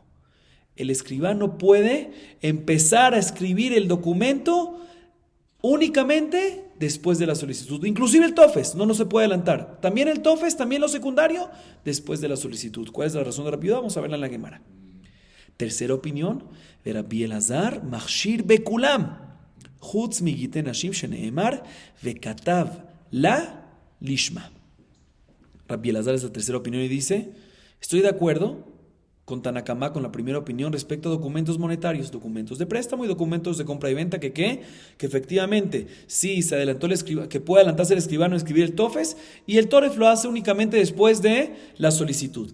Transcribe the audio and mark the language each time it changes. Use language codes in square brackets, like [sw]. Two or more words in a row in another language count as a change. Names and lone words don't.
[es] El escribano puede empezar a escribir el documento únicamente después de la solicitud. Inclusive el TOFES, no se puede adelantar. También el TOFES, también lo secundario, después de la solicitud. ¿Cuál es la razón de Rabbi Yehuda? Vamos a verla en la Gemara. Tercera opinión, de [he] Rabbi Elazar, מכשיר בכולם חוץ מגיטי נשים שנאמר וכתב לה לשמה. [es] Rabbi Elazar es la tercera opinión y dice, estoy de acuerdo con Tanakama, con la primera opinión respecto a documentos monetarios, documentos de préstamo y documentos de compra y venta, que efectivamente, sí, se adelantó el escribano, que puede adelantarse el escribano a escribir el TOFES, y el TOREF lo hace únicamente después de la solicitud.